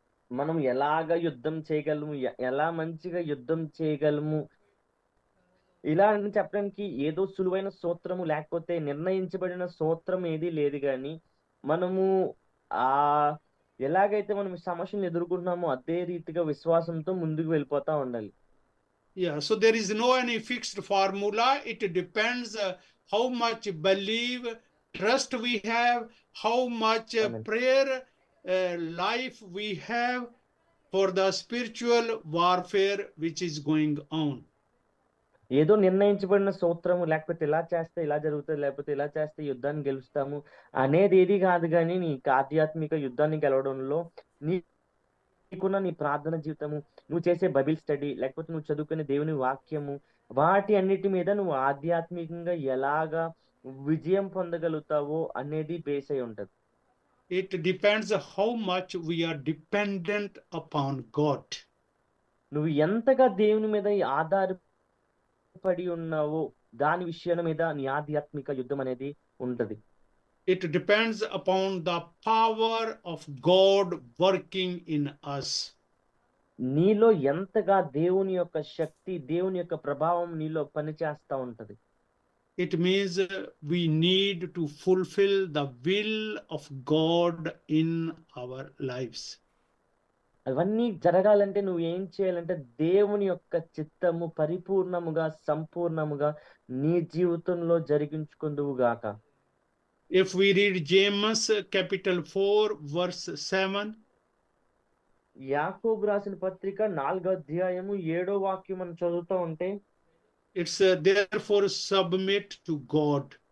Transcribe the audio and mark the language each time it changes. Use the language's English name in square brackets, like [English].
[Telugu] మనం ఎలాగ యుద్ధం చేయగలము, ఎలా మంచిగా యుద్ధం చేయగలము, ఇలా అని చెప్పడానికి ఏదో సులువైన సూత్రము లేకపోతే నిర్ణయించబడిన సూత్రం ఏదీ లేదు గాని, మనము ఎలాగైతే మనం సమస్యలను ఎదుర్కొంటున్నామో అదే రీతిగా విశ్వాసంతో ముందుకు వెళ్ళిపోతా ఉండాలి. [English] Yeah, so there is no any fixed formula. It depends how much belief, trust we have, how much [Telugu] amen. [English] prayer life we have for the spiritual warfare which is going on. [Telugu] ఏదో నిర్ణయించబడిన సూత్రము లేకపోతే ఇలా చేస్తే ఇలా జరుగుతది, లేకపోతే ఇలా చేస్తే యుద్ధాన్ని గెలుస్తాము అనేది ఏది కాదు గాని, నీకు ఆధ్యాత్మిక యుద్ధాన్ని గెలవడంలో నీకున్న నీ ప్రార్థన జీవితము, నువ్వు చేసే బైబిల్ స్టడీ, లేకపోతే నువ్వు చదువుకునే దేవుని వాక్యము, వాటి అన్నిటి మీద నువ్వు ఆధ్యాత్మికంగా ఎలాగా విజయం పొందగలుగుతావో అనేది బేస్ అయి ఉంటది. [English] It depends how much we are dependent upon God. [Telugu] నువ్వు ఎంతగా దేవుని మీద ఆధారపడి ఉన్నావో దాని విషయం మీద నీ ఆధ్యాత్మిక యుద్ధం అనేది ఉంటది. [English] It depends upon the power of God working in us. [Telugu] నీలో ఎంతగా దేవుని యొక్క శక్తి, దేవుని యొక్క ప్రభావం నీలో పనిచేస్తా ఉంటది. [English] It means we need to fulfill the will of God in our lives. [Telugu] అవన్నీ జరగాలంటే నువ్వు ఏం చేయాలంటే దేవుని యొక్క చిత్తము పరిపూర్ణముగా, సంపూర్ణముగా నీ జీవితంలో జరిగించుకుందువు గాక. [English] If we read James capital 4 verse 7, [Telugu] యాకోబు రాసిన పత్రిక 4వ అధ్యాయము 7వ వాక్యం మనం చదువుతూ ఉంటే, [English] it's therefore submit to God.